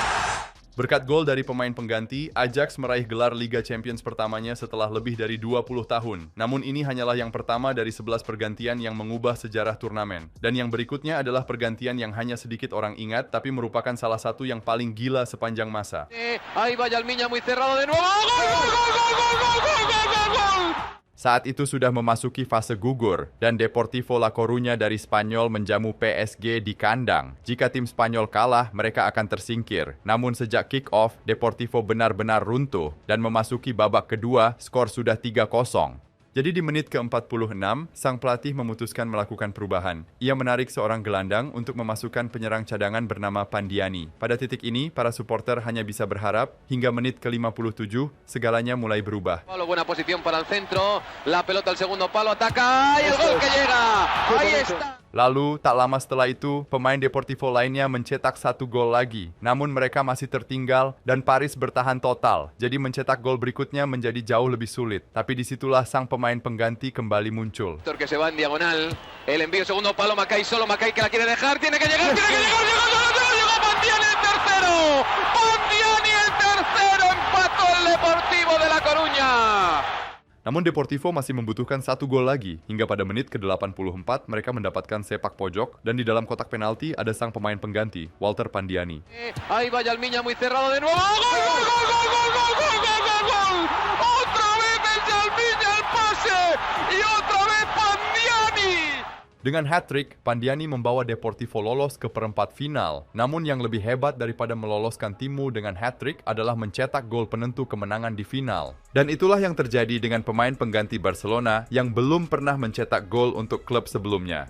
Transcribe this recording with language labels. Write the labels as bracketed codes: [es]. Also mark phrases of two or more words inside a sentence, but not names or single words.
[id] Berkat gol dari pemain pengganti, Ajax meraih gelar Liga Champions pertamanya setelah lebih dari 20 tahun. Namun ini hanyalah yang pertama dari 11 pergantian yang mengubah sejarah turnamen. Dan yang berikutnya adalah pergantian yang hanya sedikit orang ingat, tapi merupakan salah satu yang paling gila sepanjang masa. [es] Ahí va Yalmiña muy cerrado de nuevo. ¡Gol, gol, gol, gol, gol, gol, gol, gol, gol! [id] Saat itu sudah memasuki fase gugur, dan Deportivo La Coruña dari Spanyol menjamu PSG di kandang. Jika tim Spanyol kalah, mereka akan tersingkir. Namun sejak kick-off, Deportivo benar-benar runtuh, dan memasuki babak kedua, skor sudah 3-0. Jadi di menit ke-46, sang pelatih memutuskan melakukan perubahan. Ia menarik seorang gelandang untuk memasukkan penyerang cadangan bernama Pandiani. Pada titik ini, para supporter hanya bisa berharap, hingga menit ke-57, segalanya mulai berubah. [es] Buena posición para el centro, la pelota al segundo palo, ataca, y el gol que llega, ahí está. [id] Lalu, tak lama setelah itu, pemain Deportivo lainnya mencetak 1 gol lagi. Namun mereka masih tertinggal dan Paris bertahan total. Jadi mencetak gol berikutnya menjadi jauh lebih sulit. Tapi disitulah sang pemain pengganti kembali muncul. [es] Que se va en diagonal, el envío segundo palo, Macay solo, Macay que la quiere dejar, tiene que llegar, llegó Pandiani el tercero. Pandiani el tercero, empató el Deportivo de La Coruña. [id] Namun Deportivo masih membutuhkan 1 gol lagi. Hingga pada menit ke-84, mereka mendapatkan sepak pojok dan di dalam kotak penalti ada sang pemain pengganti, Walter Pandiani. [es] Ahí va Yalmiña muy cerrado de nuevo. ¡Gol, gol, gol, gol, gol, gol, gol, gol, gol! Otra vez el Yalmiña el pase y otra vez Pandiani. [id] Dengan hat-trick, Pandiani membawa Deportivo lolos ke perempat final. Namun yang lebih hebat daripada meloloskan timmu dengan hat-trick adalah mencetak gol penentu kemenangan di final. Dan itulah yang terjadi dengan pemain pengganti Barcelona yang belum pernah mencetak gol untuk klub sebelumnya.